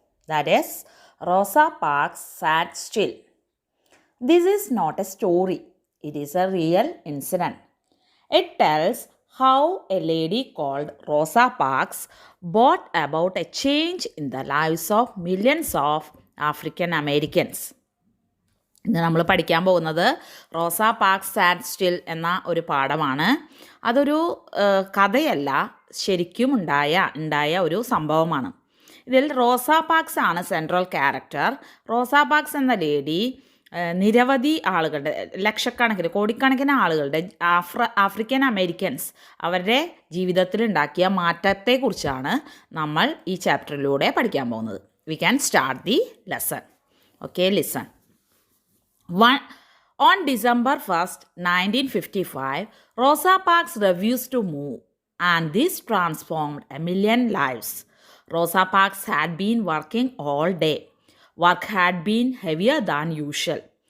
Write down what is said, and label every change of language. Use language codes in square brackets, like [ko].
[en] That is, Rosa Parks Sat Still. This is not a story, it is a real incident. It tells how a lady called Rosa Parks brought about a change in the lives of millions of African Americans. [ml] ഇന്ന് നമ്മൾ പഠിക്കാൻ പോകുന്നത് റോസ parks sad still എന്ന ഒരു പാഠമാണ്. അതൊരു കഥയല്ല, ശരിക്കും ഉണ്ടായ ഒരു സംഭവമാണ്. ഇതിൽ റോസ പാർക്സ് ആണ് സെൻട്രൽ ക്യാരക്ടർ. റോസ പാർക്സ് എന്ന ലേഡി നിരവധി ആളുകളുടെ, ലക്ഷക്കണക്കിന് കോടിക്കണക്കിന് ആളുകളുടെ ആഫ്രിക്കൻ അമേരിക്കൻസ് അവരുടെ ജീവിതത്തിലുണ്ടാക്കിയ മാറ്റത്തെക്കുറിച്ചാണ് നമ്മൾ ഈ ചാപ്റ്ററിലൂടെ പഠിക്കാൻ പോകുന്നത്. [en] We can start the lesson. Okay, listen. On December 1st, 1955, Rosa Parks refused to move, and this transformed a million lives. Rosa Parks had been working all day. Work had been heavier than usual.